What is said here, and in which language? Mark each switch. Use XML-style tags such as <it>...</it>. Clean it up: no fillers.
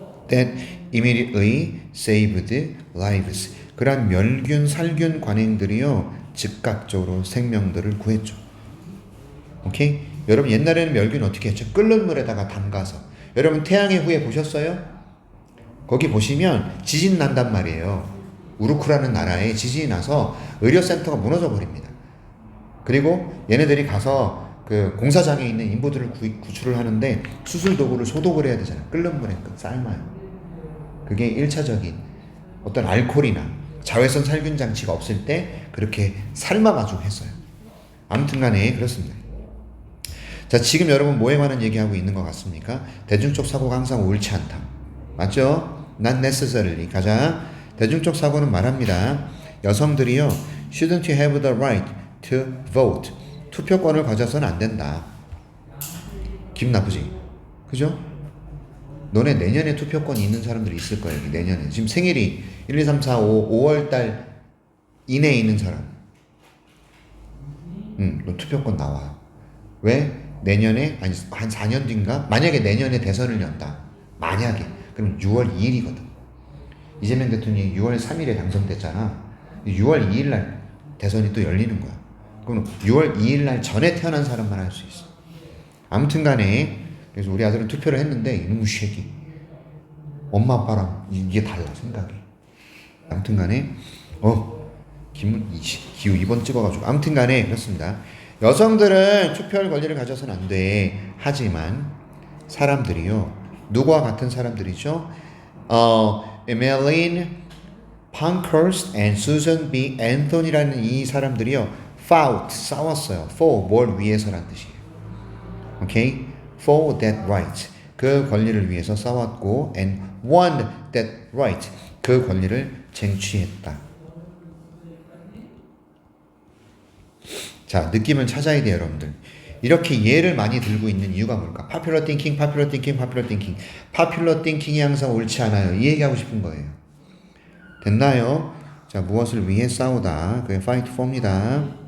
<en>That immediately saved lives.</en> <ko>그러한 멸균, 살균 관행들이요 즉각적으로 생명들을 구했죠. 오케이? 여러분 옛날에는 멸균 어떻게 했죠? 끓는 물에다가 담가서. 여러분 태양의 후예 보셨어요? 거기 보시면 지진 난단 말이에요. 우루크라는 나라에 지진이 나서 의료센터가 무너져 버립니다. 그리고 얘네들이 가서 그 공사장에 있는 인부들을 구출을 하는데 수술 도구를 소독을 해야 되잖아요. 끓는 물에 삶아요. 그게 1차적인 어떤 알코올이나 자외선 살균 장치가 없을 때 그렇게 삶아가지고 했어요. 아무튼 간에 그렇습니다. 자, 지금 여러분 뭐에 관한 얘기하고 있는 것 같습니까? 대중적 사고가 항상 옳지 않다. 맞죠?</ko> <en>Not necessarily.</en> <ko>가자. 대중적 사고는 말합니다. 여성들이요</ko> <en>shouldn't have the right to vote.</en> <ko>투표권을 가져서는 안 된다. 기분 나쁘지? 그죠? 너네 내년에 투표권이 있는 사람들이 있을 거야. 여기 내년에. 지금 생일이 1, 2, 3, 4, 5월달 이내에 있는 사람. 너 투표권 나와. 왜? 내년에 아니 한 4년 뒤인가? 만약에 내년에 대선을 연다. 만약에. 그럼 6월 2일이거든. 이재명 대통령이 6월 3일에 당선됐잖아. 6월 2일 날 대선이 또 열리는 거야. 그럼 6월 2일 날 전에 태어난 사람만 할 수 있어. 아무튼 간에 그래서 우리 아들은 투표를 했는데 이놈의 새끼 엄마 아빠랑 이게 달라 생각이. 아무튼간에 기우 2번 찍어가지고 아무튼간에 그렇습니다. 여성들은 투표할 권리를 가져서는 안 돼. 하지만 사람들이요 누구와 같은 사람들이죠? 에멜린 펑커스트 and Susan B. Anthony라는 이 사람들이요 fought 싸웠어요. for 뭘 위해서란 뜻이에요. 오케이?</ko> <en>for that right</en> <ko>그 권리를 위해서 싸웠고</ko> <en>and won that right</en> <ko>그 권리를 쟁취했다. 자, 느낌을 찾아야 돼요, 여러분들. 이렇게 예를 많이 들고 있는 이유가 뭘까?</ko> <en>popular thinking, popular thinking, popular thinking.</en> <ko>popular thinking이 항상 옳지 않아요. 이 얘기하고 싶은 거예요. 됐나요? 자, 무엇을 위해 싸우다. 그게 fight for입니다.</ko>